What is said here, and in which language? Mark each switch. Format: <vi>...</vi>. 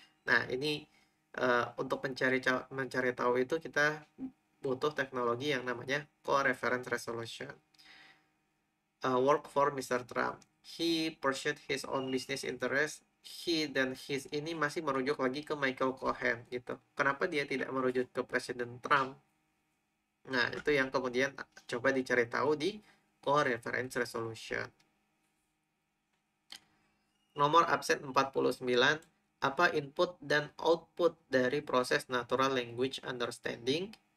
<id>Nah ini untuk mencari tahu itu kita butuh teknologi yang namanya co-reference resolution.</id> <en>Work for Mr. Trump. He pursued his own business interest.</en> <id>He dan his ini masih merujuk lagi ke Michael Cohen gitu. Kenapa dia tidak merujuk ke Presiden Trump? Nah, itu yang kemudian coba dicari tahu di co-reference resolution. Nomor absen 49, apa input dan output dari proses natural language understanding?</id>